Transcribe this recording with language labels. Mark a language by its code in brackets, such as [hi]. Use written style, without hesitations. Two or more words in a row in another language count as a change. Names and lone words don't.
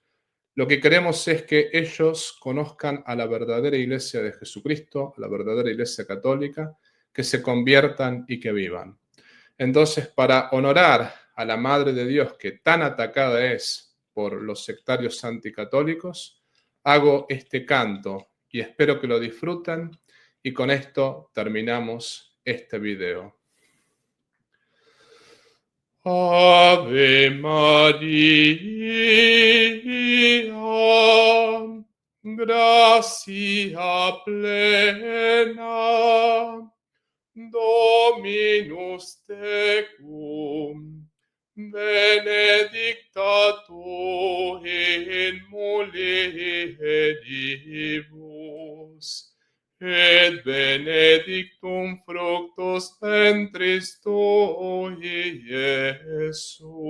[es] Lo que queremos es que ellos conozcan a la verdadera iglesia de Jesucristo, a la verdadera iglesia católica, que se conviertan y que vivan. Entonces, para honorar a la Madre de Dios, que tan atacada es por los sectarios anticatólicos, hago este canto y espero que lo disfruten y con esto terminamos este video. [la] Ave María, gracia plena, Dominus tecum, benedicta tu in mulieribus, et benedictum fructus ventris tui, Iesus.